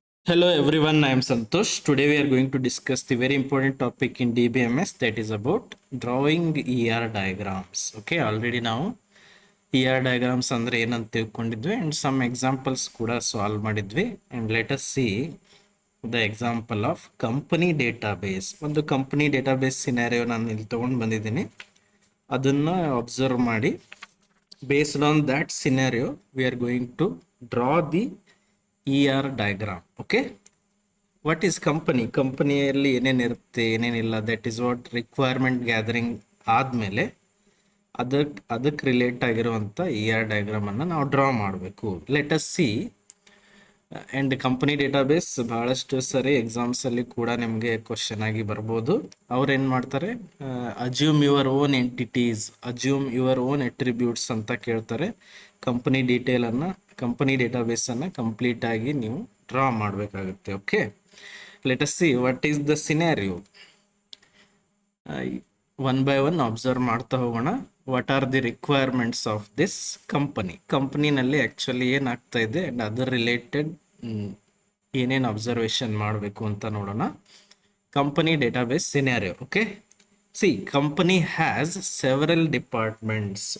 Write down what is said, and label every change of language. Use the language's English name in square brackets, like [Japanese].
[English] Hello everyone, I am Santosh. Today we are going to discuss the very important topic in DBMS, that is about drawing ER diagrams. Okay, already now ER diagrams [Kannada] ಅಂದ್ರೆ ಏನಂತ ತಿಳ್ಕೊಂಡಿದ್ವಿ [English] and some examples [Kannada] ಕೂಡ solve ಮಾಡಿದ್ವಿ [English] and let us see the example of company database. [Kannada] ಒಂದು company database scenario ನಾನು ಇಲ್ಲಿ ತಗೊಂಡು ಬಂದಿದ್ದೀನಿ. ಅದನ್ನ ಅಬ್ಸರ್ವ್ ಮಾಡಿ [English] based on that scenario we are going to draw the ER diagram. Okay, what is company? [Kannada] ಕಂಪನಿಯಲ್ಲಿ ಏನೇನಿರುತ್ತೆ ಏನೇನಿಲ್ಲ, [English] that is what requirement gathering [Kannada] ಆದಮೇಲೆ ಅದಕ್ಕೆ ರಿಲೇಟ್ ಆಗಿರುವಂಥ ER ಡಯಾಗ್ರಾಮನ್ನು ನಾವು ಡ್ರಾ ಮಾಡಬೇಕು. [English] Let us see. [Kannada] And company database ಭಾಳಷ್ಟು ಸರಿ ಎಕ್ಸಾಮ್ಸಲ್ಲಿ ಕೂಡ ನಿಮಗೆ ಕ್ವಶನ್ ಆಗಿ ಬರ್ಬೋದು. ಅವ್ರು ಏನು ಮಾಡ್ತಾರೆ, [English] assume your own entities, assume your own attributes [Kannada] ಅಂತ ಕೇಳ್ತಾರೆ. ಕಂಪನಿ ಕಂಪನಿ ಡೇಟಾಬೇಸನ್ನು ಕಂಪ್ಲೀಟಾಗಿ ನೀವು ಡ್ರಾ ಮಾಡಬೇಕಾಗುತ್ತೆ. [English] Okay, let us see what is the scenario. One by one observe [Kannada] ಮಾಡ್ತಾ ಹೋಗೋಣ. [English] what are the requirements of this [Kannada] ಕಂಪನಿನಲ್ಲಿ actually ಏನಾಗ್ತಾ ಇದೆ [English] and other related [Kannada] ಏನೇನು ಅಬ್ಸರ್ವೇಷನ್ ಮಾಡಬೇಕು ಅಂತ ನೋಡೋಣ. [English] Company database scenario. Okay, see, company has several departments.